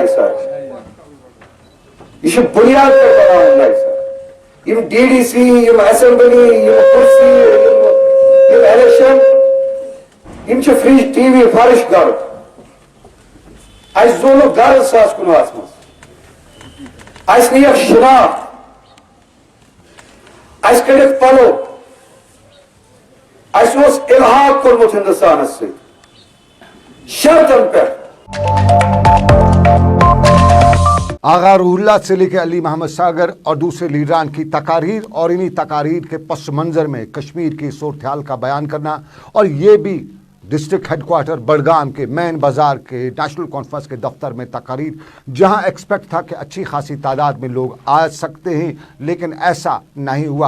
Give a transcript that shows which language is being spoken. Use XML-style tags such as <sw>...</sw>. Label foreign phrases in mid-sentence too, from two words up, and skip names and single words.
<ks>سرٕ یہِ چھُ بُنیاد پٮ۪ٹھ بناوُن نَیہِ سرٕ یِم DDC یِم اسمبلی یِم کُرسی یِم الیکشن یِم چھِ فرج TV فرش گرٕ اَسہِ زونُکھ گرٕ 2019 منٛز اَسہِ نِیَکھ شناخت اَسہِ کٔڑِکھ پلو اَسہِ اوس اِلحاق کوٚرمُت ہندوستانس سۭتۍ شرطن پٮ۪ٹھ</ks> <hi>आगा रूहुल्लाह से लेकर अली मोहम्मद सागर और दूसरे लीडरान की तकारीर और इन्हीं तकारीर के पस मंज़र में कश्मीर की सूरत हाल का बयान करना, और ये भी</hi> <en>district headquarter</en> <hi>बड़गाम के मेन बाज़ार के नेशनल कॉन्फ्रेंस के दफ्तर में तकारीर, जहां एक्सपेक्ट था कि अच्छी खासी तादाद में लोग आ सकते हैं, लेकिन ऐसा नहीं हुआ।</hi>